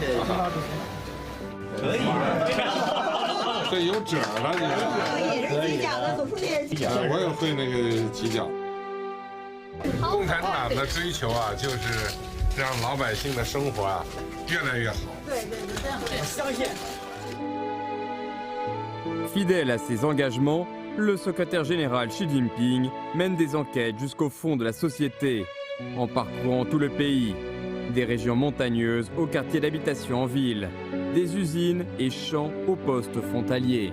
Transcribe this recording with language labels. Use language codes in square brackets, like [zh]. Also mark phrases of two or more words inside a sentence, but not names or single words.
[zh] 可以，这有褶了，你们。可以，我也会那个挤脚。共产党的追求啊，就是让老百姓的生活啊越来越好。对，这样我相信。 [fr] Fidèle à ses engagements, le secrétaire général Xi Jinping mène des enquêtes jusqu'au fond de la société, en parcourant tout le pays, des régions montagneuses aux quartiers d'habitation en ville, des usines et champs aux postes frontaliers.